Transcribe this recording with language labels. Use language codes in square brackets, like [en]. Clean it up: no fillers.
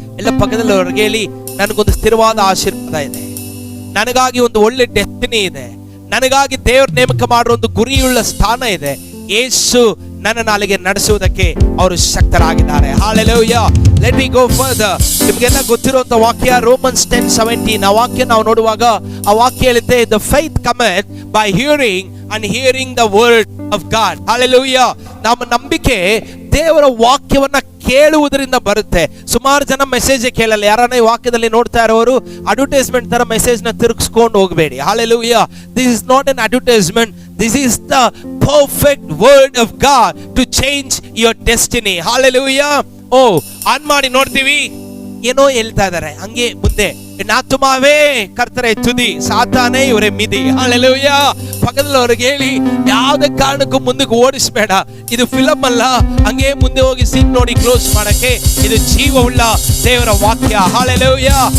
[kn] ಎಲ್ಲ ಪಕ್ಕದಲ್ಲಿವರೆಗೆ ಹೇಳಿ, ನನಗೊಂದು ಸ್ಥಿರವಾದ ಆಶೀರ್ವಾದ ಇದೆ, ನನಗಾಗಿ ಒಂದು ಒಳ್ಳೆ ಡೆಸ್ಟಿನಿ ಇದೆ, ನನಗಾಗಿ ದೇವರು ನೇಮಕ ಮಾಡುವ ಒಂದು ಗುರಿಯುಳ್ಳ ಸ್ಥಾನ ಇದೆ. ಯೇಸು ನನ್ನ ನಾಲಿಗೆ ನಡೆಸುವುದಕ್ಕೆ ಅವರು ಶಕ್ತರಾಗಿದ್ದಾರೆ. [en] Hallelujah. Let me go further. [kn] ನಿಮಗೆಲ್ಲ ಗೊತ್ತಿರುವಂತ ವಾಕ್ಯ ರೋಮನ್ಸ್ 10:17. ಆ ವಾಕ್ಯ ನಾವು ನೋಡುವಾಗ ಆ ವಾಕ್ಯ ಹೇಳುತ್ತೆ, [en] the faith cometh by hearing and hearing the word of God. [kn] Hallelujah. ನಮ್ಮ ನಂಬಿಕೆ ದೇವರ ವಾಕ್ಯವನ್ನ ಕೇಳುವುದರಿಂದ ಬರುತ್ತೆ. ಸುಮಾರು ಜನ ಮೆಸೇಜ್ ಕೇಳಲ್ಲ. ಯಾರನ್ನ ಈ ವಾಕ್ಯದಲ್ಲಿ ನೋಡ್ತಾ ಇರೋರು ಅಡ್ವರ್ಟೈಸ್ಮೆಂಟ್ ತರ ಮೆಸೇಜ್ ನ ತಿರುಗಿಸ್ಕೊಂಡು ಹೋಗಬೇಡಿ. [en] Hallelujah. This is not an advertisement. This is the perfect word of God to change your destiny. Hallelujah. [kn] On ಮಾಡಿ ನೋಡ್ತೀವಿ, ಏನೋ ಹೇಳ್ತಾ ಇದಾರೆ, ಹಂಗೆ ಮುಂದೆ ನಾತುಮಾವೇ ಕರ್ತರೆ ತುದಿ, ಸಾತಾನೇ ಇವರೇ ಮಿದಿ. ಹಾಲೆಲೂಯಾ. ಪಕ್ಕದಲ್ಲಿ ಅವ್ರಿಗೆ ಹೇಳಿ, ಯಾವುದೇ ಕಾರಣಕ್ಕೂ ಮುಂದಕ್ಕೆ ಓಡಿಸ್ಬೇಡ, ಇದು ಫಿಲಮ್ ಅಲ್ಲ, ಹಂಗೆ ಮುಂದೆ ಹೋಗಿ ಸೀಟ್ ನೋಡಿ ಕ್ಲೋಸ್ ಮಾಡಕ್ಕೆ, ಇದು ಜೀವವುಳ್ಳ ದೇವರ ವಾಕ್ಯ. ಹಾಲೆಲೂಯಾ.